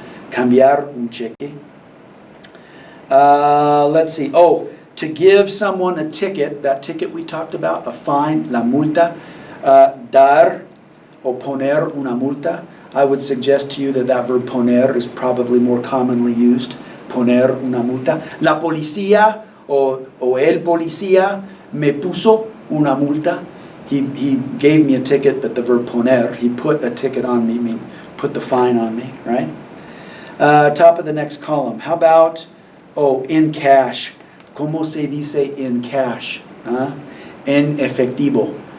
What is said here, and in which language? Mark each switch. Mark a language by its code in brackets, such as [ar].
[es] Cambiar un cheque. [en] Let's see. Oh, to give someone a ticket, that ticket we talked about, a fine, la multa. [es] Dar o poner una multa. [en] I would suggest to you that verb poner is probably more commonly used. [es] Poner una multa. La policía o el policía me puso una multa. [en] He gave me a ticket, but the verb poner, he put a ticket on me, put the fine on me, right? Top of the next column. How about, in cash? [es] ¿Cómo se dice in cash? En efectivo.